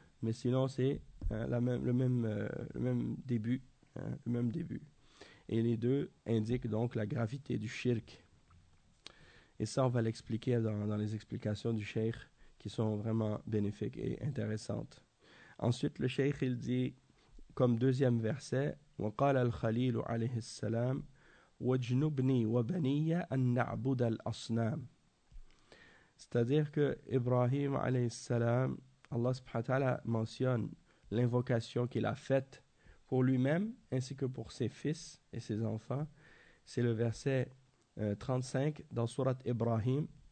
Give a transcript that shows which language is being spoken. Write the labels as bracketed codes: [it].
[fr] Mais sinon, c'est le même début. Et les deux indiquent donc la gravité du shirk. Et ça, on va l'expliquer dans les explications du shaykh qui sont vraiment bénéfiques et intéressantes. Ensuite, le shaykh, il dit comme deuxième verset, [ar] وقال الخليل عليه السلام واجنبني وبني أن نعبد الأصنام. [fr] C'est-à-dire que Ibrahim عليه السلام, Allah subhanahu wa ta'ala mentionne l'invocation qu'il a faite pour lui-même ainsi que pour ses fils et ses enfants. C'est le verset 35 dans Surat Ibrahim.